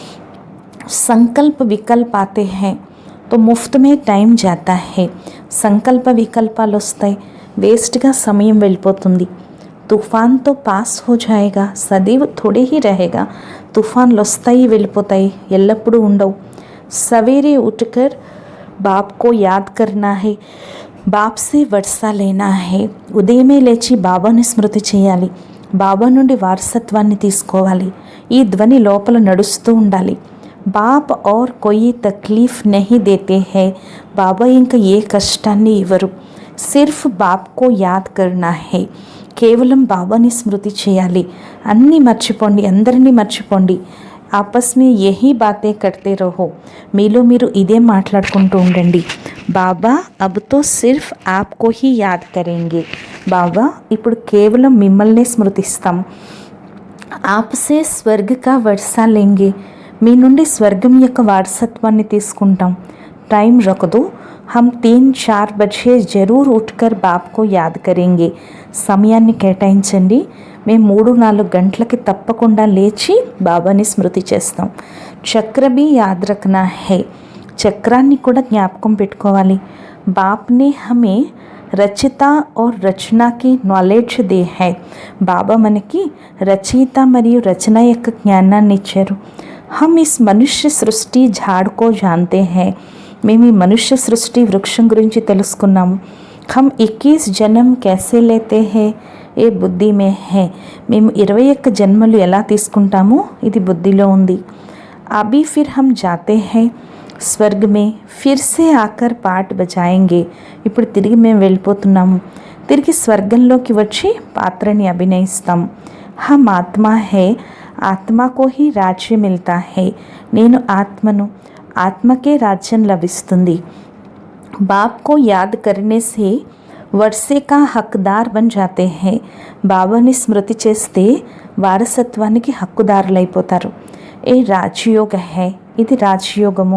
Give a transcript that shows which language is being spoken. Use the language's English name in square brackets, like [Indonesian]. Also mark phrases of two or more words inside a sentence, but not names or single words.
[Hindi] संकल्प विकल्प आते हैं तो मुफ्त में टाइम जाता है. [Telugu] సంకల్ప వికల్పాలు వస్తాయి, వేస్ట్గా సమయం వెళ్ళిపోతుంది. [Hindi] तूफ़ान तो पास हो जाएगा, సदैव थोड़े ही रहेगा. [Telugu] తుఫాన్లు వస్తాయి వెళ్ళిపోతాయి, ఎల్లప్పుడూ ఉండవు. [Hindi] सवेरे उठकर बाप को याद करना है, बाप से वर्सा लेना है. [Telugu] ఉదయమే లేచి బాబాని స్మృతి చేయాలి, బాబా నుండి వారసత్వాన్ని తీసుకోవాలి. ఈ ధ్వని లోపల నడుస్తూ ఉండాలి. [Hindi] బాప్ और कोई तकलीफ नहीं देते हैं. [Telugu] బాబా ఇంకా ఏ కష్టాన్ని ఇవ్వరు. [Hindi] सिर्फ़ बाप को याद करना है. [Telugu] కేవలం బాబాని స్మృతి చేయాలి. అన్నీ మర్చిపోండి, అందరినీ మర్చిపోండి. [Hindi] आपस में यही बातें करते रहो. [Telugu] మీలో మీరు ఇదే మాట్లాడుకుంటూ ఉండండి. [Hindi] बाबा अब तो सिर्फ़ आपको ही याद करेंगे. [Telugu] బాబా ఇప్పుడు కేవలం మిమ్మల్నే స్మృతిస్తాం. [Hindi] आपसे स्वर्ग का वर्सा लेंगे. [Telugu] మీ నుండి స్వర్గం యొక్క వారసత్వాన్ని తీసుకుంటాం. [Hindi] टाइम रख दो, हम 3-4 बजे ज़रूर उठकर बाप को याद करेंगे. [Telugu] సమయాన్ని కేటాయించండి, మేము 3-4 గంటలకి తప్పకుండా లేచి బాబాని స్మృతి చేస్తాం. [Hindi] चक्र भी याद रखना है. [Telugu] చక్రాన్ని కూడా జ్ఞాపకం పెట్టుకోవాలి. [Hindi] बाप ने हमें रचयिता और रचना की नॉलेज दे है. [Telugu] బాబా మనకి రచయిత మరియు రచన యొక్క జ్ఞానాన్ని ఇచ్చారు. [Hindi] हम इस मनुष्य सृष्टि झाड़ को जानते हैं. [Telugu] మేము ఈ మనుష్య సృష్టి వృక్షం గురించి తెలుసుకున్నాము. [Hindi] हम 21 జన్మ कैसे लेते हैं, ये बुद्धि में है. [Telugu] మేము 21 జన్మలు ఎలా తీసుకుంటామో ఇది బుద్ధిలో ఉంది. [Hindi] अभी फिर हम जाते हैं स्वर्ग में, फिर से आकर पार्ट बजाएंगे. [Telugu] ఇప్పుడు తిరిగి మేము వెళ్ళిపోతున్నాము, తిరిగి స్వర్గంలోకి వచ్చి పాత్రని అభినయిస్తాం. [Hindi] हम आत्मा हैं, आत्मा को ही राज्य मिलता है. [Telugu] నేను ఆత్మను, ఆత్మకే రాజ్యం లభిస్తుంది. [Hindi] बाप को याद करने से वर्से का हकदार बन जाते हैं. [Telugu] బాబాని స్మృతి చేస్తే వారసత్వానికి హక్కుదారులైపోతారు. [Hindi] ये राजयोग है, [Telugu] ఇది రాజయోగము.